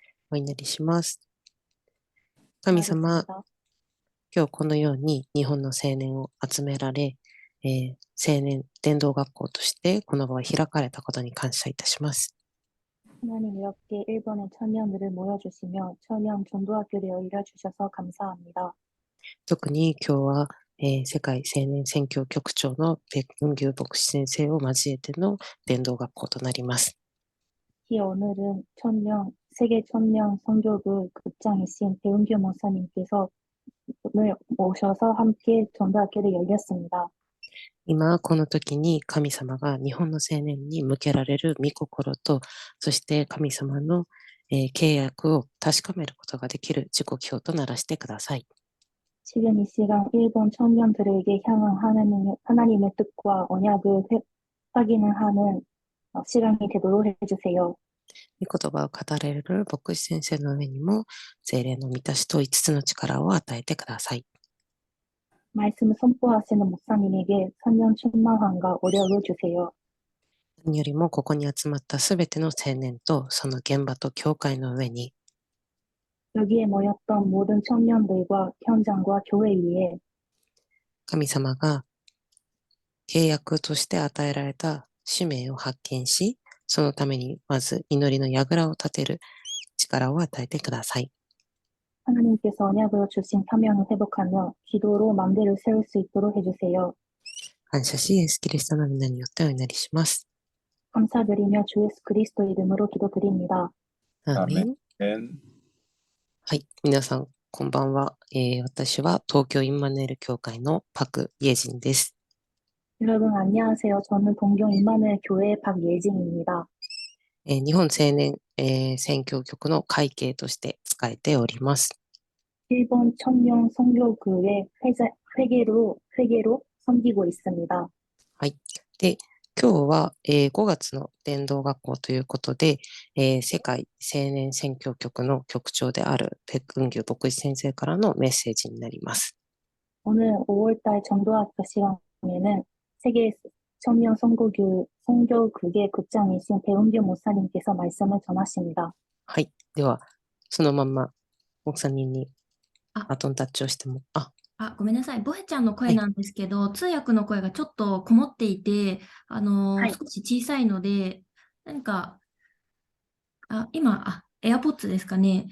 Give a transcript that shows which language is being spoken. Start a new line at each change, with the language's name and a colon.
Japanese: お祈りします。神様、今日このように日本の青年を集められ、青年伝道学校としてこの場は開かれたことに感謝いたします。
Korean: 하나님 이렇게 일본의 청년들을 모여주시며 청년 전도학교를 열려주셔서 감사합니다.
Japanese: 特に今日は、世界青年宣教局長のペクンギュ牧師先生を交えての伝道学校となります。
Korean: 특히 오늘은 세계 청년 선교부 국장이신 배은규 목사님께서 오늘 오셔서 함께 전도학교를 열렸습니다.
Japanese: 今この時に神様が日本の青年に向けられる御心と、そして神様の、契約を確かめることができる時刻表とならしてください。
Korean: 지금 이 시간 일본 청년들에게 향한 하나님의 뜻과 언약을 확인하는 시간이 되도록 해주세요.
Japanese: 御言葉を語られる牧師先生の上にも聖霊の満たしと5つの力を与えてください。
Korean: 말씀을 선포하시는 목사님에게 선년 충만함과 오력을 주세요.
Japanese: 何よりもここに集まったすべての青年とその現場と教会の上に
Korean: 여기에 모였던 모든 청년들과 현장과 교회 위에
Japanese: 神様が契約として与えられた使命を発見し、そのためにまず祈りの櫓を立てる力を与えてください。
Korean: 하나님께서 언약으로 주신 사명을 회복하며 기도로 만대를 세울 수 있도록 해주세요.
Japanese: 感謝し、イエス・キリストの皆によってお祈りします。
Korean: 감사드리며 주 예수 그리스도 이름으로 기도드립니다.
Japanese: アーメン。はい、皆さんこんばんは。私は東京インマヌエル教会のパク・イェジンです。
Korean: 여러분 안녕하세요. 저는 동경 임마누엘 교회 박예진입니다.
Japanese: 日本青年、宣教局の会計として使えております。
Korean: 일본 청년 선교교회 회계로 섬기고 있습니다.
Japanese: はい。で、今日は、5月の伝道学校ということで、世界青年宣教局の局長であるペクンギュ牧師先生からのメッセージになります。
Korean: 오늘 5월달 전도학교 시간에는 세계 청년 선교국의 국장이신 배은규 목사님께서 말씀을 전하십니다.
Japanese: はい。では、そのまま、
Korean: 목사님
Japanese: にあ、バトンタッチをしても、ごめんなさい。ボヘちゃんの声なんですけど、通訳の声がちょっとこもっていて、少し小さいので、何か、今、AirPods ですかね。